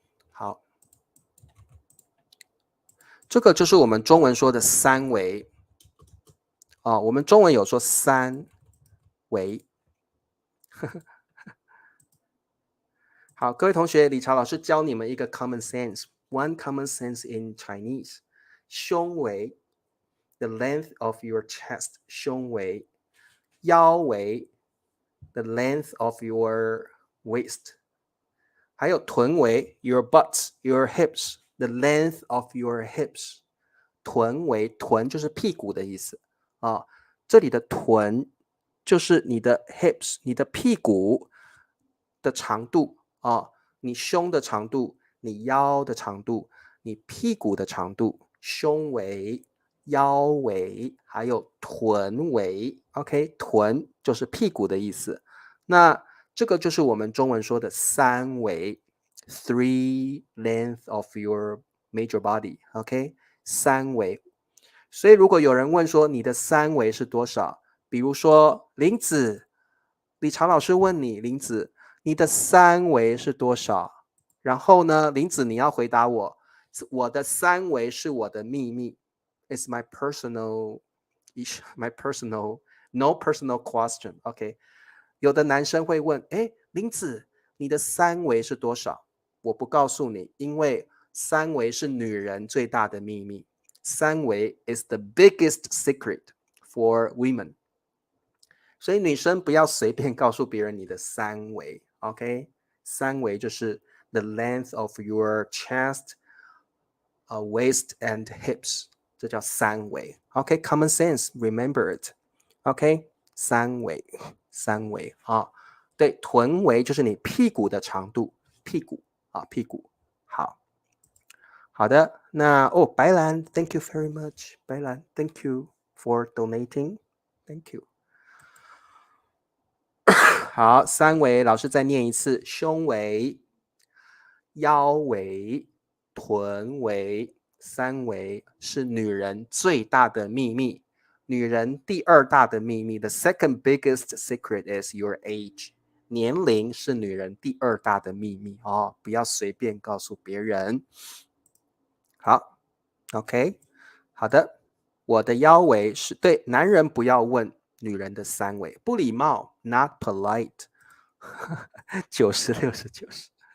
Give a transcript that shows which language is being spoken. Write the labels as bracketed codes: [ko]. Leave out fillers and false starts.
[zh] 好，这个就是我们中文说的三围啊，我们中文有说三围。好，各位同学，李朝老师教你们一个 common sense， [en] one common sense in Chinese。胸围 the length of your chest， 胸围。腰围 the length of your waist。还有臀围 your butt your hips the length of your hips。 [zh] 臀围，臀就是屁股的意思啊，这里的臀就是你的 hips 你的屁股的长度啊，你胸的长度，你腰的长度，你屁股的长度，胸围、腰围还有臀围。 OK， 臀就是屁股的意思。那这个就是我们中文说的三围 [en] three length of your major body。 [zh] OK， 三围。所以如果有人问说你的三围是多少，比如说林子，李常老师问你，林子，你的三围是多少？然后呢，林子你要回答我，我的三围是我的秘密。 [en] It's my personal issue, my personal, no personal question. [zh] OK， 有的男生会问，哎，林子，你的三围是多少？我不告诉你，因为三围是女人最大的秘密。 [en] 三围 is the biggest secret for women。 [zh] 所以女生不要随便告诉别人你的三围 ，OK？三围就是 [en] the length of your chest, waist and hips， [zh] 这叫三围 [en] ，OK？Common sense, remember it，OK？ [zh] 三围，三围啊，对，臀围就是你屁股的长度，屁股啊，屁股。好，好的，那白兰 [en] ，Thank you very much， 白兰 ，Thank you for donating，Thank you。 [zh] 好，三围，老师再念一次：胸围、腰围、臀围。三围是女人最大的秘密，女人第二大的秘密。 [en] The second biggest secret is your age。 [zh] 年龄是女人第二大的秘密哦，不要随便告诉别人。好 ，OK， 好的。我的腰围是对，男人不要问女人的三围，不礼貌 ， [en] not polite [zh] 90、60、90。